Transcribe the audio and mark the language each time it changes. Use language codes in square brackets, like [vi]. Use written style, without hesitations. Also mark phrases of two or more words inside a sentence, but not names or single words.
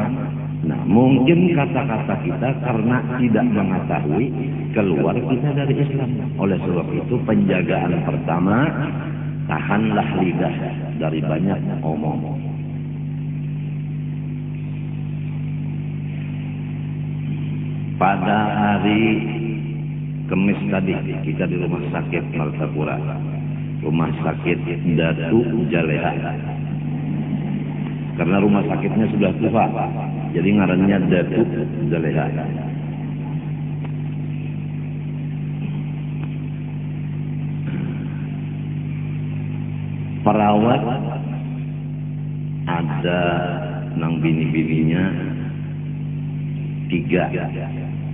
[id] Nah, mungkin kata-kata kita karena tidak mengetahui keluar kita dari Islam. Oleh sebab itu penjagaan pertama, tahanlah lidah dari banyak omong. pada hari Kamis tadi kita di rumah sakit Martapura, rumah sakit Datu Jaleha. Karena rumah sakitnya sudah tua, jadi ngarannya Datu Jaleha. [bjn] Perawat ada nang bini-bininya 3.